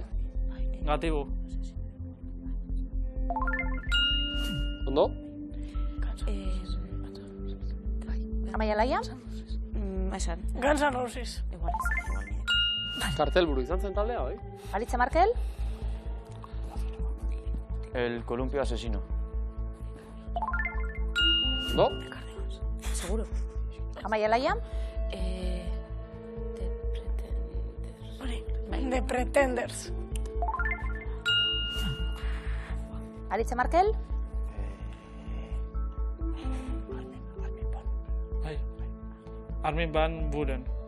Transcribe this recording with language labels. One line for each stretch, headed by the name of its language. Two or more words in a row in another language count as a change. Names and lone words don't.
Basque: Negatibu. Ondo? Amaia Laia. Esan. Guns N' Roses. Kartelburu izan zen taldea, bai? Aritza Markel. El columpio asesino. Ondo? Seguro. Amaia Laia. The Pretenders. Aritza Markel. Armin van Buuren.